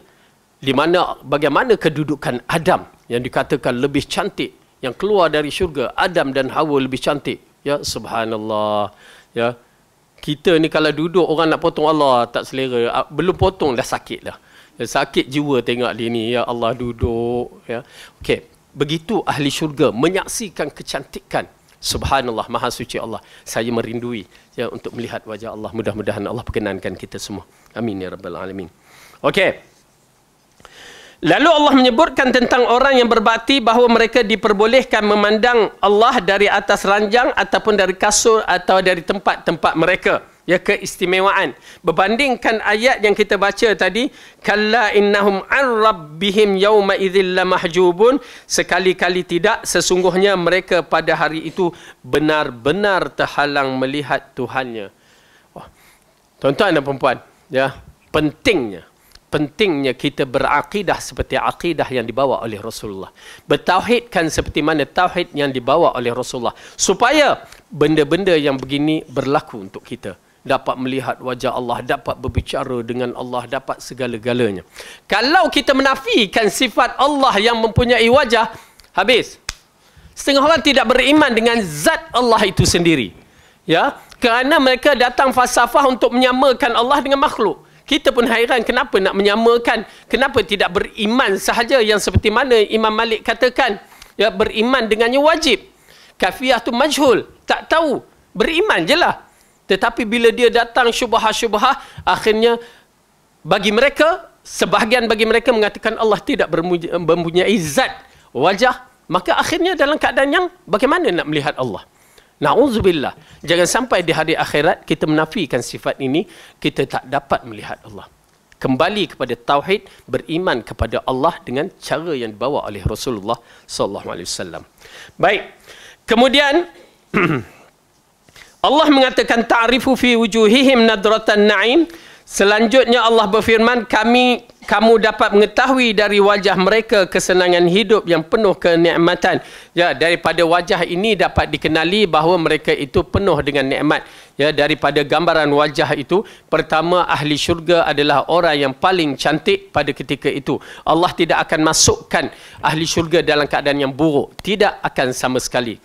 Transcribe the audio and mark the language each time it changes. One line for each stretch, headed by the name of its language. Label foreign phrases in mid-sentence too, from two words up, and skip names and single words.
Malay: Di mana bagaimana kedudukan Adam yang dikatakan lebih cantik, yang keluar dari syurga, Adam dan Hawa lebih cantik. Ya, subhanallah. Ya, kita ni kalau duduk orang nak potong Allah tak selera, belum potong dah sakit dah. Ya, sakit jiwa tengok dia ni, ya Allah duduk. Ya, okey, begitu ahli syurga menyaksikan kecantikan. Subhanallah, maha suci Allah. Saya merindui, ya, untuk melihat wajah Allah. Mudah-mudahan Allah perkenankan kita semua.
Arabic: آمين يا رب العالمين. Okey.
Malay: Lalu Allah menyebutkan tentang orang yang berbakti bahawa mereka diperbolehkan memandang Allah dari atas ranjang ataupun dari kasur atau dari tempat-tempat mereka. Ya, keistimewaan. Berbandingkan ayat yang kita baca tadi,
Arabic: كلا إنهم عن ربهم يومئذ لمحجوبون,
Malay: sekali-kali tidak, sesungguhnya mereka pada hari itu benar-benar terhalang melihat Tuhannya. Wah, tuan-tuan dan perempuan, ya, pentingnya kita berakidah seperti akidah yang dibawa oleh Rasulullah. Bertauhidkan seperti mana tauhid yang dibawa oleh Rasulullah. Supaya benda-benda yang begini berlaku untuk kita. Dapat melihat wajah Allah, dapat berbicara dengan Allah, dapat segala-galanya. Kalau kita menafikan sifat Allah yang mempunyai wajah, habis. Setengah orang tidak beriman dengan zat Allah itu sendiri. Ya, kerana mereka datang falsafah untuk menyamakan Allah dengan makhluk. Kita pun hairan kenapa nak menyamakan, kenapa tidak beriman sahaja yang seperti mana Imam Malik katakan, ya, beriman dengannya wajib. Kafiyah tu majhul, tak tahu, beriman je lah. Tetapi bila dia datang syubhah-syubhah, akhirnya bagi mereka, sebahagian bagi mereka mengatakan Allah tidak mempunyai zat wajah, maka akhirnya dalam keadaan yang bagaimana nak melihat Allah? Na'udzubillah. Jangan sampai di hari akhirat kita menafikan sifat ini, kita tak dapat melihat Allah. Kembali kepada tauhid, beriman kepada Allah dengan cara yang dibawa oleh Rasulullah SAW. Baik. Kemudian Allah mengatakan
Arabic: تعرف في وجوههم نضرة النعيم.
Malay: Selanjutnya Allah berfirman, kamu dapat mengetahui dari wajah mereka kesenangan hidup yang penuh kenikmatan. Ya, daripada wajah ini dapat dikenali bahawa mereka itu penuh dengan nikmat. Ya, daripada gambaran wajah itu, pertama, ahli syurga adalah orang yang paling cantik pada ketika itu. Allah tidak akan masukkan ahli syurga dalam keadaan yang buruk. Tidak akan sama sekali.